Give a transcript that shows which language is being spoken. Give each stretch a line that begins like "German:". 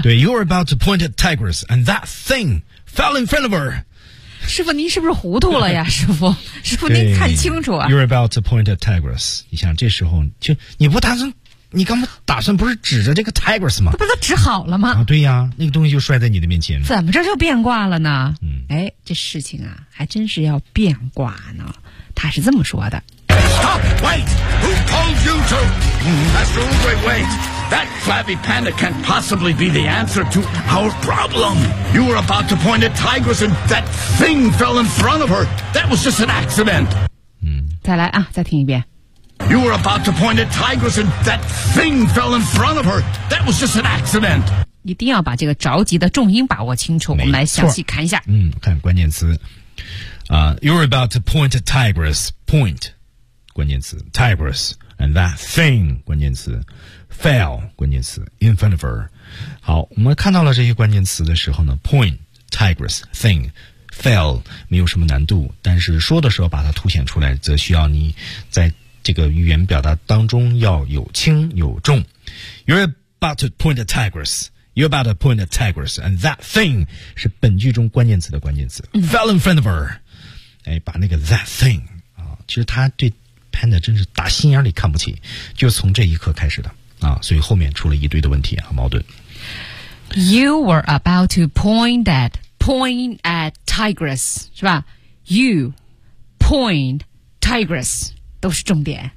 English: 对 ，You're about to point at tigers and that thing fell in front of her。
Chinese: 师傅您是不是糊涂了呀？师傅您看清楚啊？
English: You're about to point at tigers。
Chinese: 你想这时候就你不打算，你刚刚打算不是指着这个 tigers 吗？他不都指好了吗？啊，对呀，那个东西就摔在你的面前。怎么着就变卦了呢？哎，这事情啊，还真是要变卦呢。他是这么说的
English: Stop! Wait! Who told you to? Master Oogway, wait! That flabby panda can't possibly be the answer to our problem! You were about to point at tigers and that thing fell in front of her! That was just an accident!
Chinese: 再来啊，再听一遍
English: You were about to point at tigers and that thing fell in front of her! That was just an accident!
Chinese: 一定要把这个着急的重音把握清楚，我们来详细看一下看关键词
English: You're about to point at tigers. Point, 关键词 tigers, and that thing, 关键词 fell, 关键词 in front of her.
Chinese: 好，我们看到了这些关键词的时候呢 ，point, tigers, thing, fell, 没有什么难度，但是说的时候把它凸显出来，则需要你在这个语言表达当中要有轻有重。
English: You're about to point a tigress. You're about to point a tigress. And that thing
Chinese: 是本句中关键词的关键词。
English: Fell in front of her.
Chinese: 哎，把那个
English: that thing,
Chinese: 啊，其实他对 Panda 真是打心眼里看不起，就从这一刻开始的。啊，所以后面出了一堆的问题啊，矛盾。
English: You were about to point at tigress,
Chinese: 是吧
English: ?You point tigress,
Chinese: 都是重点。